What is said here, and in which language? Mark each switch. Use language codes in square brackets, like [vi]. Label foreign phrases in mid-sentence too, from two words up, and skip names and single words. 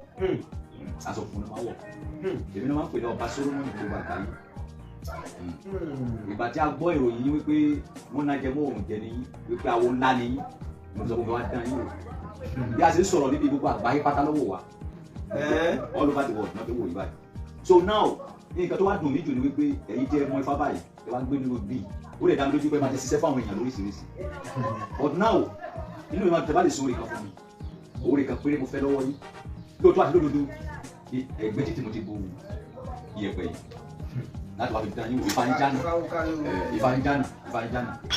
[yo] Mm. Aṣọ funfun ni máa wọ̀. Mm. Èmi ni wọ́n máa ń pè ní ọba Solomoni gbogbo àgbáyé. Mm. Ìgbà tí a gbọ́ ìròyìn yìí wípé wọ́n náà jẹ mọ́ òun jẹ ní yín, wípé awo ńlá ni yín, mo sọ pé wọ́n á dán yín wò. Bí a ṣe ń sọ̀rọ̀ níbi gbogbo àgbáyé pátá ló wò wá. Ẹ́. [en] All over the world, [yo] wọ́n ti wò yín báyìí. [en] So now, [yo] nǹkan tó wá dùn mí jù ni wípé ẹ̀yin jẹ́ ọmọ Ifá báyìí, ẹ wá ń gbé nínú bíi. Ó lè dá mi lójú pé máa ti ṣiṣẹ́ fáwọn èèyàn lóríṣiríṣi. [en] But now, [yo] inú mi máa tẹ bá lè sọ oore kan fún mi. Oore kan péré mo fẹ́ lọ́wọ́ yín. Lóòótọ́ àti lódodo, ẹgbẹ́ títí mo ti bu iyẹ̀pẹ̀ yìí. Láti wá fi dán yín wò, Ifá ń jánà. Eh, Ifá ń jánà, Ifá ń jánà.